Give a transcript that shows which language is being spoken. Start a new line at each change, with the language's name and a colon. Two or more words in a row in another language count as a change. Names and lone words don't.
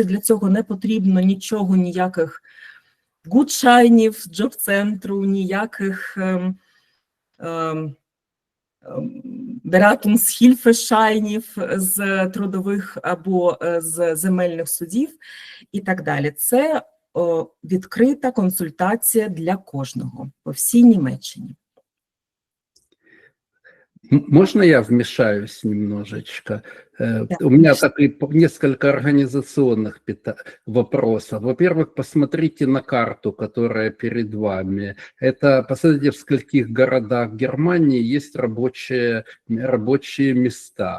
Ukrainian: Для цього не потрібно нічого, ніяких гудшайнів з джоб-центру, ніяких Beratungshilfescheinів з трудових або з земельних судів і так далі. Це відкрита консультація для кожного по всій Німеччині.
Russian: Можно я вмешаюсь немножечко? У меня несколько организационных вопросов. Во-первых, посмотрите на карту, которая перед вами. Посмотрите, в скольких городах Германии есть рабочие места.